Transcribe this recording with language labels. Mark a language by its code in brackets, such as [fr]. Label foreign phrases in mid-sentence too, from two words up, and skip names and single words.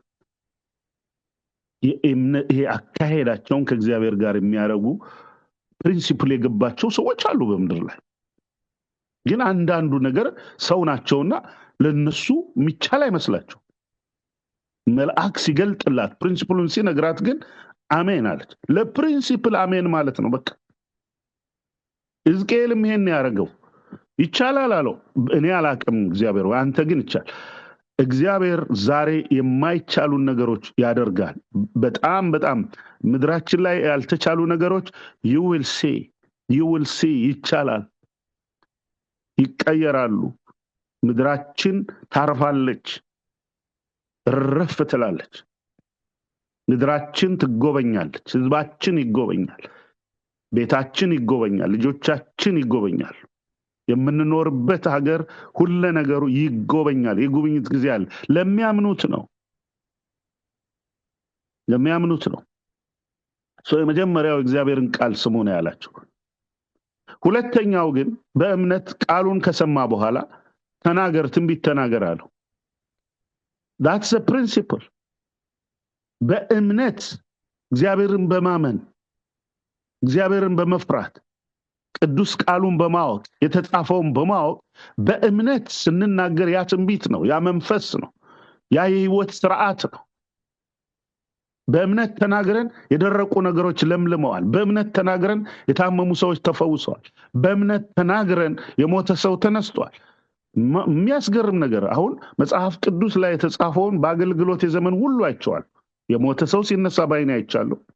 [am] ይሄ አካሄዳቸውን ከእግዚአብሔር ጋር የሚያረጉ ፕሪንሲፕል የገባቸው ሰዎች አሉ በምድር ላይ። ግን አንዳንዱ ነገር ሰው ናቸውና ለነሱ የሚቻል አይመስላቸው። መልአክ ሲገልጥላት ፕሪንሲፕሉን ሲነግራት ግን አሜን አለች። ለፕሪንሲፕል አሜን ማለት ነው በቃ። ሕዝቅኤልም ይሄን ያደረገው ይቻላል አለው። እኔ አላቅም እግዚአብሔር አንተ ግን ይቻል። እግዚአብሔር ዛሬ የማይቻሉን ነገሮች ያደርጋል። በጣም በጣም ምድራችን ላይ ያልተቻሉ ነገሮች [en] you will see [am] ይቻላል፣ ይቀየራሉ። ምድራችን ታርፋለች፣ ረፍ ትላለች። ምድራችን ትጎበኛለች፣ ህዝባችን ይጎበኛል፣ ቤታችን ይጎበኛል፣ ልጆቻችን ይጎበኛል። የምንኖርበት ሀገር ሁሉ ነገሩ ይጎበኛል። የጉብኝት ጊዜ አለ። ለሚያምኑት ነው። የመጀመሪያው እግዚአብሔርን ቃል ስሙ ነው ያላቸው። ሁለተኛው ግን በእምነት ቃሉን ከሰማ በኋላ ተናገር፣ ትንቢት ተናገር አለው። [en] that's the [am] principle። በእምነት እግዚአብሔርን በማመን እግዚአብሔርን በመፍራት ቅዱስ ቃሉን በማወቅ የተጻፈውን በማወቅ በእምነት ስንናገር ያ ትንቢት ነው፣ ያ መንፈስ ነው፣ ያ የህይወት ስርዓት ነው። በእምነት ተናግረን የደረቁ ነገሮች ለምልመዋል። በእምነት ተናግረን የታመሙ ሰዎች ተፈውሰዋል። በእምነት ተናግረን የሞተ ሰው ተነስቷል። የሚያስገርም ነገር አሁን መጽሐፍ ቅዱስ ላይ የተጻፈውን በአገልግሎት የዘመን ሁሉ አይቻለሁ። የሞተ ሰው ሲነሳ ባይኔ አይቻለሁ።